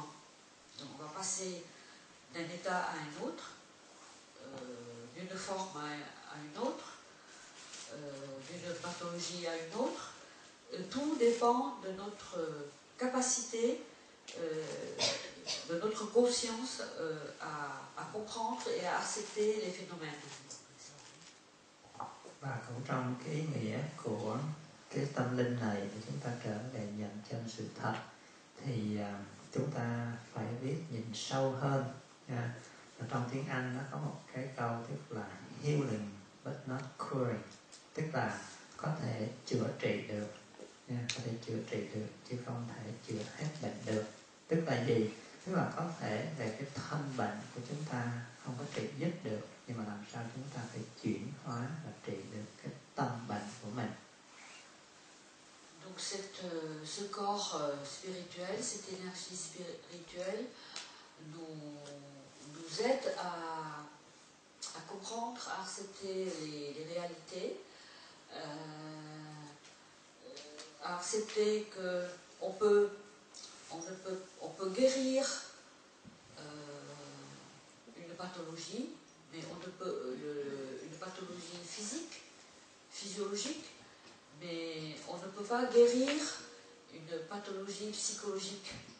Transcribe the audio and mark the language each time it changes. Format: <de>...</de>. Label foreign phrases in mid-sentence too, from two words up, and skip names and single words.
<fr>Donc on va passer d'un état à un autre, d'une forme à une autre, d'une pathologie à une autre. Tout dépend de notre capacité, de notre conscience à comprendre et à accepter les phénomènes.</fr> <vi>Và cũng trong cái ý nghĩa của cái tâm linh này thì chúng ta trở về nhận chân sự thật. thì chúng ta phải biết nhìn sâu hơn. Ở trong tiếng Anh nó có một cái câu tức là</vi> <en>healing but not curing,</en> <vi>tức là có thể chữa trị được, có thể chữa trị được chứ không thể chữa hết bệnh được. Tức là gì? Tức là có thể về cái thân bệnh của chúng ta không có trị dứt được, nhưng mà làm sao chúng ta phải chuyển hóa và trị được cái tâm bệnh của mình.</vi> <fr>Donc ce corps spirituel, cette énergie spirituelle nous aide à comprendre, à accepter les réalités, à accepter qu'on peut guérir une pathologie, mais on ne peut une pathologie physique, physiologique, mais on ne peut pas guérir une pathologie psychologique.</fr>